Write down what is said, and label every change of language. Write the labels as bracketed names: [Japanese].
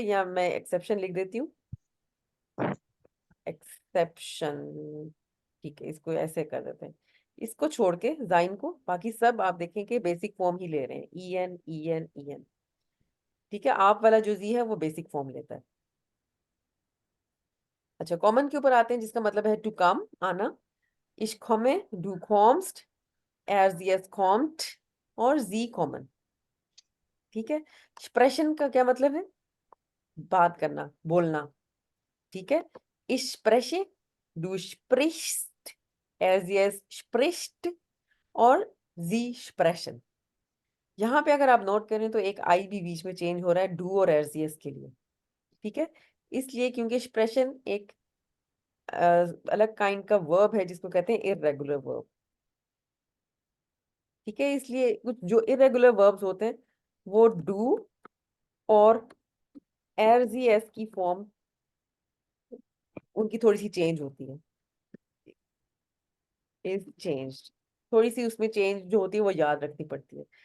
[Hindi] यहाँ मैं एक्सेप्शन लिख देती हूँ, एक्सेप्शन, ठीक है। इसको ऐसे कर देते हैं, इसको छोड़ के जाइन को, बाकी सब आप देखें कि बेसिक फॉर्म ही ले रहे हैं, E N E N E N, ठीक है। आप वाला जो जी है वो बेसिक फॉर्म लेता है। अच्छा, कॉमन के ऊपर आते हैं, जिसका मतलब है टू कम, आना। [German] Ich komme, du kommst, sie es kommt, और sie kommen, ठीक है। [Hindi] स्प्रेशन का क्या मतलब है? बात करना, बोलना, ठीक है। [German] Ich spreche, du sprichst, sie es spricht, और sie sprechen। [Hindi] यहाँ पे अगर आप नोट करें तो एक आई भी बीच में चेंज हो रहा है डू और एर्जियस के लिए, ठीक है। इसलिए क्योंकि एक्सप्रेशन एक अलग काइंड का वर्ब है जिसको कहते हैं इररेगुलर वर्ब, ठीक है। इसलिए कुछ जो इरेगुलर वर्ब्स होते हैं वो डू और एर्जियस की फॉर्म उनकी थोड़ी सी चेंज होती है, इज चेंज्ड, थोड़ी सी उसमें चेंज जो होती है वो याद रखनी पड़ती है।